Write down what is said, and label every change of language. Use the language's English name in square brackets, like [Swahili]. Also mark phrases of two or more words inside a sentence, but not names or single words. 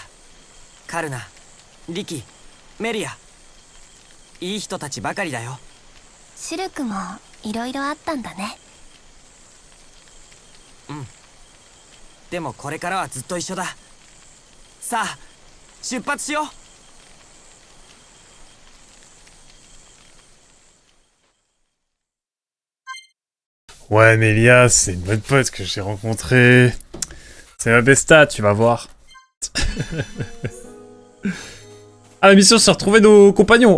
[Japanese] カルナ、リキ、メリア。いい人たちばかりだよ。シルクもいろいろあったんだね。でもこれからはずっと一緒だ。さあ出発しよう。 [French] Ouais, Mélia, c'est une bonne pote que j'ai rencontrée. C'est ma besta, tu vas voir. Ah, la mission, c'est retrouver nos compagnons.